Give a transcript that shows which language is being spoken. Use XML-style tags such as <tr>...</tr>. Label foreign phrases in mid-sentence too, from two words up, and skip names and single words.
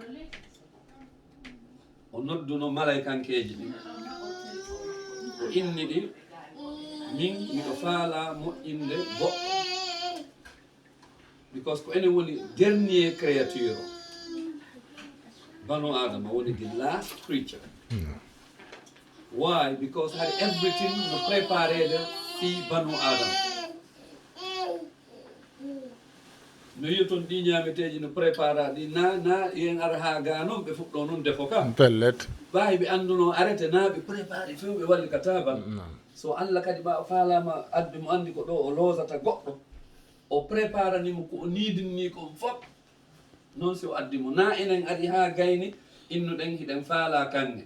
<ff>o nodduno malaykankeji ɗin o inni ɗi min miɗo faala moƴƴinde goɗɗo because ko enen woni</ff> <fr>dernier créature</fr> <ff>o Banu Adama woni</ff> <en>the last creature. Why? Because had everything</en> <ff>no preparede fi</ff> <en>Banu Adama.</en> <ff>No yiton ɗi ñameteji no prépara ɗi na yen ara ha ga noon ɓe fuɗɗo noon defo kam pellet bawi ɓe anduno arrêté na ɓe préparé few ɓe walli ka taban so Allah kadi ma falama addi mo andi ko ɗo o losata goɗɗo o préparanimo ko o nidinni kon fof noon si o addi mo na enen adi ha gayni innuɗen hiɗen faala kange</ff>